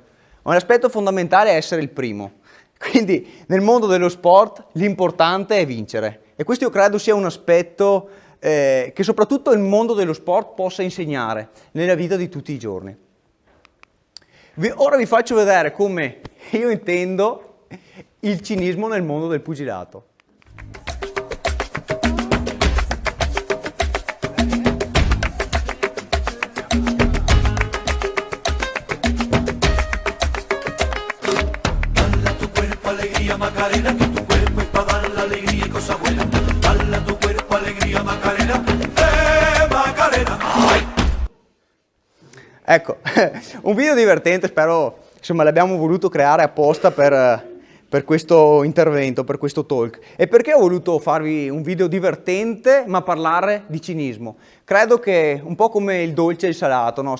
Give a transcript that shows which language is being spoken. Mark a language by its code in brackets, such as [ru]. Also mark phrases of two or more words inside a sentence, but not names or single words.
[it] Ma l'aspetto fondamentale è essere il primo. Quindi nel mondo dello sport l'importante è vincere. E questo io credo sia un aspetto che soprattutto il mondo dello sport possa insegnare nella vita di tutti i giorni. Ora vi faccio vedere come io intendo il cinismo nel mondo del pugilato. [es] Macarena, que tu cuerpo es para dar la alegría y cosa buena. Balla tu cuerpo, alegría, Macarena, Macarena. Ay. [it] Ecco, un video divertente, spero, insomma, l'abbiamo voluto creare apposta per questo intervento, per questo talk. E perché ho voluto farvi un video divertente, ma parlare di cinismo? Credo che un po' come il dolce e il salato, no?